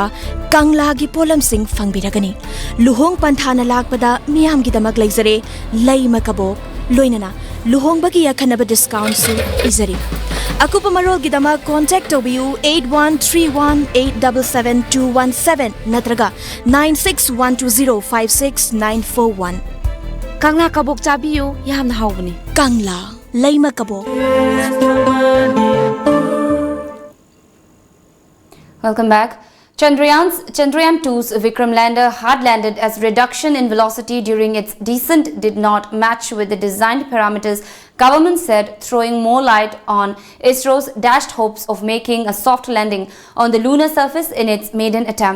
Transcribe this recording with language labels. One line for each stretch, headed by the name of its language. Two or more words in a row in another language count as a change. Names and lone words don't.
Manipuri: kangla gi polam sing fangbiragani luhong panthana lakpada miyam gi damak leizare laima kabok loinana luhong bagi yakhanaba discount su izari akupa marol gi damak contact obu 8131877217 natraga 9612056941 kangla kabok chabiyu yamna hawbani kangla laima kabok.
English: Welcome back. Chandrayaan-2's Vikram lander hard landed as reduction in velocity during its descent did not match with the designed parameters, government said, throwing more light on ISRO's dashed hopes of making a soft landing on the lunar surface in its maiden attempt.